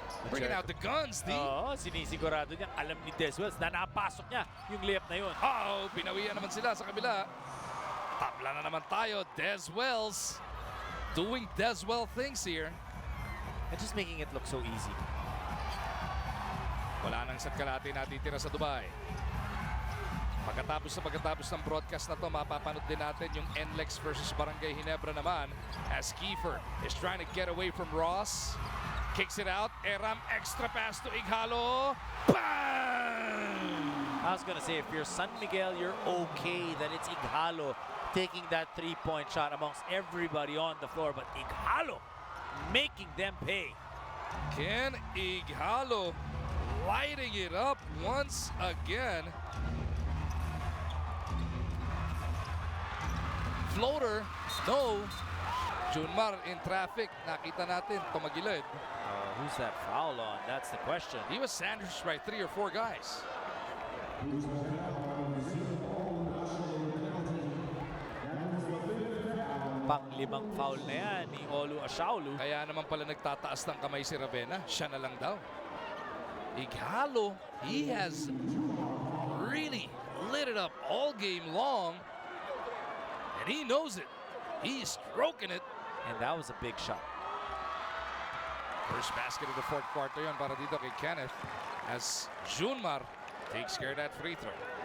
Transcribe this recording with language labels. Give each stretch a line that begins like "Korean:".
English: Bringing out the guns, D.
Filipino: Oo, sinisigurado niya. Alam ni Des Wells na napasok niya yung layup na yun. Oh, pinawian naman sila sa kabila. Tabla na naman tayo.
English: Des Wells doing Des Well things here. And just making it look so easy.
Filipino: Wala nang isa't kalahati natitira sa Dubai. Pagkatapos ng broadcast na to, mapapanood din natin yung NLEX versus Barangay Ginebra naman
English: as Kiefer is trying to get away from Ross. Kicks it out. Eram extra pass to Ighalo. Bang! I was gonna say, if you're San Miguel, you're okay that it's Ighalo taking that three-point shot amongst everybody on the floor. But Ighalo making them pay. Ken Ighalo lighting it up once again. Floater, no. Junmar in traffic.
Filipino: Nakita natin, tumagilid.
English: Who's that foul on? That's the question. He was sandwiched by 3 or 4 guys.
Filipino: Pang-limang foul na yan ni Olu Ashaulu. Kaya naman pala nagtataas ng kamay si Ravenna. Siya na lang daw.
English: Ighalo, he has really lit it up all game long. And he knows it. He's stroking it. And that was a big shot. First basket of the 4th quarter
Filipino: yon para dito kay
English: Kenneth as Junmar takes care of that free throw.